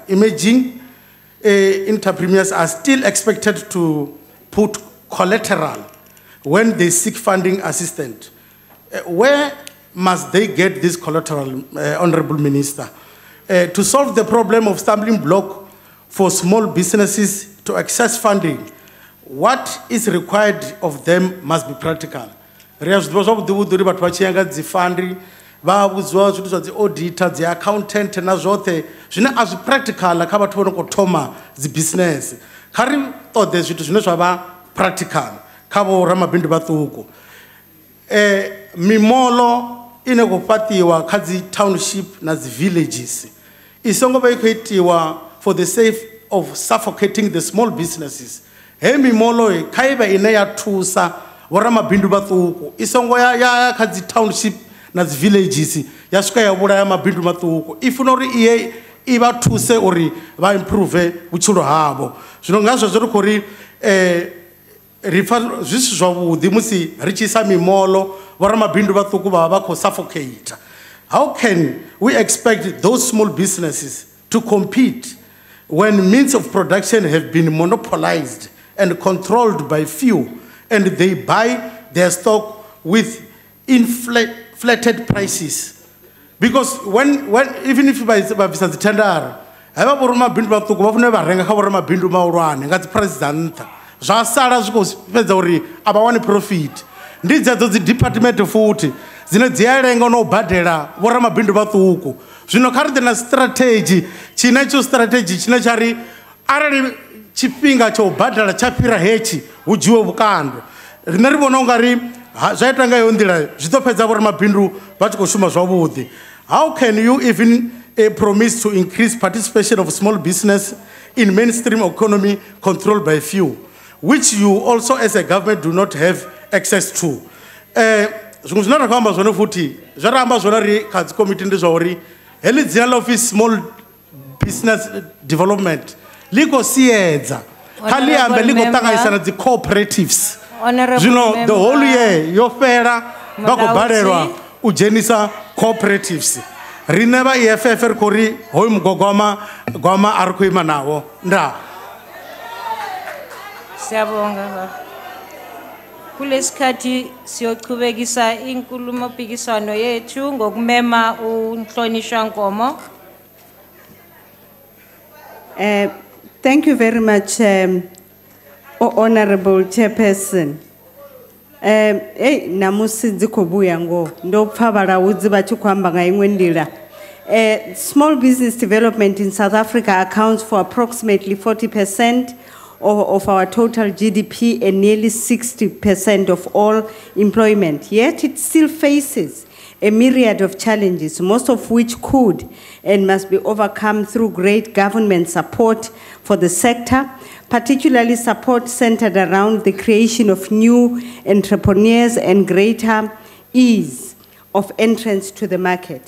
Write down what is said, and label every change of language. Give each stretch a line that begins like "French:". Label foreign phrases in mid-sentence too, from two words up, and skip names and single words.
English: Emerging entrepreneurs are still expected to put collateral when they seek funding assistance. Where must they get this collateral, Honourable Minister? To solve the problem of stumbling block for small businesses to access funding, what is required of them must be practical.
Venda: Vha vhudziwa zwithu zwa dzi auditor dzi accountant na zwoṱhe zwine a zwi practical kha vhathu vho no khou thoma dzi business. Kha ri ṱoḓe zwithu zwine zwa vha practical kha vho ramabindu vhaṱuku. Mimolo ine khou fhaṱiwa kha dzi township na dzi villages i songo vha i khou itiwa
English: for the sake of suffocating the small businesses.
Venda: Hei mimolo kha i vhe ine ya thusa vho ramabindu vhaṱuku i songo ya kha dzi township na dzi villages ya swika ya vhulaya mabindu maṱuku i funa uri iye i vha thuse uri vha improve vhutshilo havho. Zwino nga zwezwo ri khou ri ri pfa zwi si zwavhuḓi musi ri tshi isa mimolo vhoramabindu vhaṱuku vha vha khou suffocate.
English: How can we expect those small businesses to compete when means of production have been monopolized and controlled by few and they buy their stock with inflated prices? Because when even if by visa the tender
Venda: hava vhoramabindu vhaṱuku vha funa vha renga kha vhoramabindu mahulwane nga dzi price dza nṱha zwa sala zwi khou fhedza uri a vha wani profit. Ndi dzedzo dzi department futhi dzine dzi a lenga no badela vhoramabindu vhaṱuku. Zwino kha ri ḓe na strategy tshine tsho strategy tshine tsha ri arali tshifhinga tsha u badela tsha fhira hetshi hu dzhiwe vhukando. Riṋe ri vhona ungari zwaita nga yo ndila zwi ḓo fhedza vhori mabindu vha tshi khou shuma zwavhuḓi.
English: How can you even promise to increase participation of small business in mainstream economy controlled by few, which you also as a government do not have access to?
Venda: Zwine zwine ra khou amba zwone futhi zwa ra amba zwone ri kha dzi committee ndi zwa uri heḽi dzina ḽa office
English: small business development
Venda: ḽi khou siedza kha ḽi ambe ḽi khou ṱanganyisa na dzi cooperatives. Zwino
English: the whole year
Venda: yo fhela vha khou balelwa u dzhenisa cooperatives. Rine vha EFF ri khou ri hoyu mugwagwama a ri khou ima nawo. Ndaa.
Zulu: Siyabonga baba. Kulesikhathi siyochubekisa inkulumo mpikiswano yethu ngokumema uNhlonishwa Nkomo.
English: Thank you very much, Honorable Chairperson.
Venda: Namusi dzikobuya ngo ndo pfavhala udzi vha tshi khou amba nga iṅwe nḓila.
English: Small business development in South Africa accounts for approximately 40% of our total GDP and nearly 60% of all employment. Yet it still faces a myriad of challenges, most of which could and must be overcome through great government support for the sector, particularly support centered around the creation of new entrepreneurs and greater ease of entrance to the market.